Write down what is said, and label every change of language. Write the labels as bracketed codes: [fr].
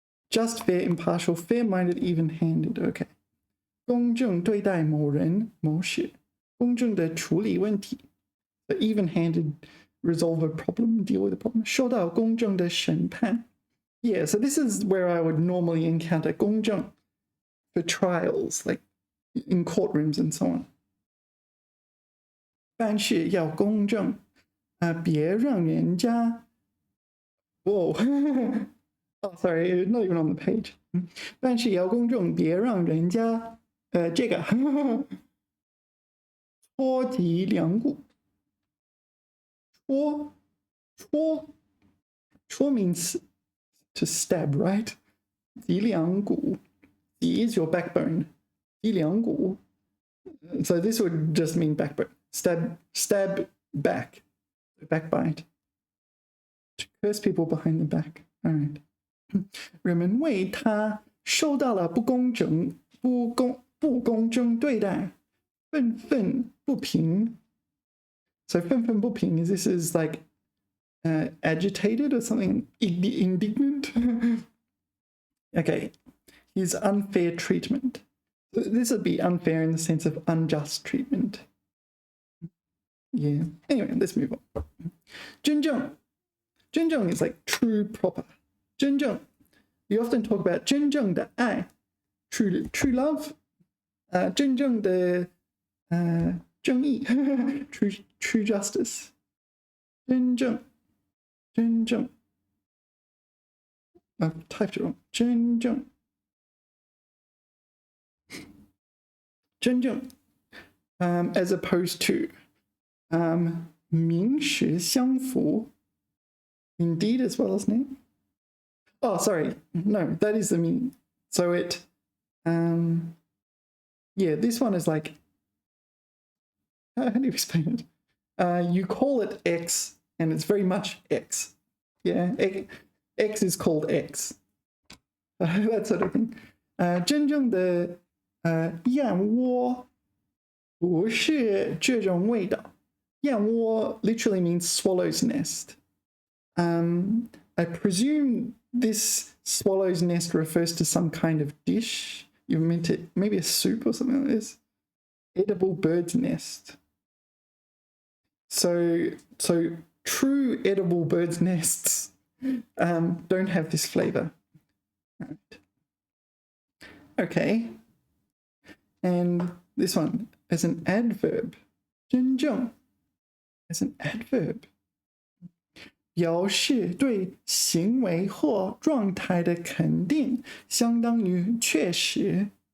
[en] Just fair, impartial, fair-minded, even-handed. Okay. [zh] 公正对待某人某事公正的处理问题 [en] So even-handed, resolve a problem, deal with a problem. [zh] 受到公正的审判 [en] Yeah, so this is where I would normally encounter 公正 for trials, like in courtrooms and so on. [zh] 办事要公正，别让人家 Whoa. [en] Oh, sorry, not even on the page. [zh] 办事要公正，别让人家这个戳脊梁骨。 [en] 戳 means to stab, right? 脊梁骨 is your backbone. 脊梁骨 So this would just mean backbone. Stab back. Backbite. To curse people behind the back. All right. [zh] 人们为他受到了不公正对待，愤愤不平。 [en] So 愤愤不平 this is like agitated or something indignant. Okay, his unfair treatment. This would be unfair in the sense of unjust treatment. Yeah. Anyway, let's move on. 真正 is like true, proper. 真正 You often talk about 真正的爱 true love. 真正的正义 true justice. 真正 I've typed it wrong. 真正 as opposed to 名实相符 indeed as well as name. Oh, sorry. No, that is the meaning. So it yeah, this one is like, how do you explain it? You call it X and it's very much X. Yeah, X is called X. That sort of thing. [zh] 真正的燕窝不是这种味道。 [en] 燕窝 literally means swallow's nest. I presume this swallow's nest refers to some kind of dish. You meant it, maybe a soup or something like this. Edible bird's nest. So true edible bird's nests don't have this flavor. Right. Okay. And this one as an adverb. 真正 as an adverb. [zh] 表示对行为或状态的肯定，相当于确实。